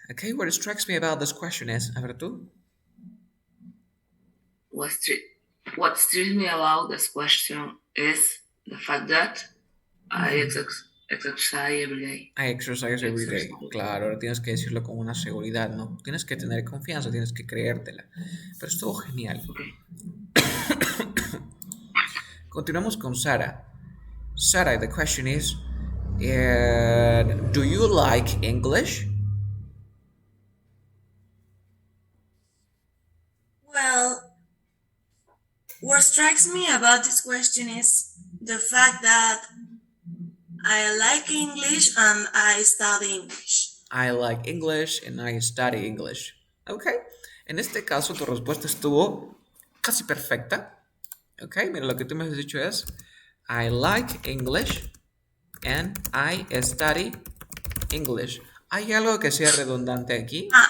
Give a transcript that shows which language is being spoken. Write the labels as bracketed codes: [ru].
[en] Okay, what strikes me about this question is. [es] A ver tú. [en] What strikes me about this question is the fact that I exercise every day. I exercise every day. [es] Claro, ahora tienes que decirlo con una seguridad, ¿no? Tienes que tener confianza, tienes que creértela. Pero estuvo genial. [en] Okay. [es] Continuamos con Sara. [en] Sara, the question is, do you like English? Well, what strikes me about this question is the fact that I like English and I study English. I like English and I study English. Ok. [es] En este caso tu respuesta estuvo casi perfecta. Ok, mira, lo que tú me has dicho es [en] I like English and I study English. [es] ¿Hay algo que sea redundante aquí?